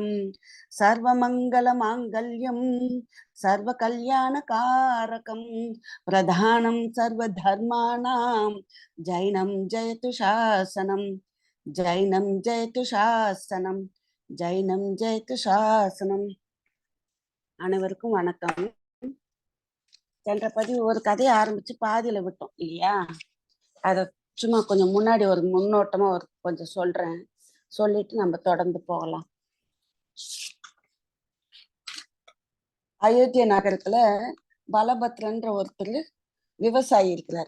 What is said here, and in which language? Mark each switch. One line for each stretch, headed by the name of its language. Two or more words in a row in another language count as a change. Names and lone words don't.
Sanskrit: सर्वमंगल मांगल्यम सर्वकल्याणकारकं प्रधानं सर्वधर्माणां जैनं जयतु शासनं। जैनं जयतु शासனம்। जैनं जयतु शासனம்।
Tamil: அனைவருக்கும் வணக்கம். சென்ற பதிவு ஒரு கதையை ஆரம்பிச்சு பாதியில விட்டோம் இல்லையா? அதை சும்மா கொஞ்சம் முன்னாடி ஒரு முன்னோட்டமா கொஞ்சம் சொல்றேன், சொல்லிட்டு நம்ம தொடர்ந்து போகலாம். அயோத்தியா நகரத்துல பலபத்ரன்ற ஒருத்தர் விவசாயி இருக்கிறார்.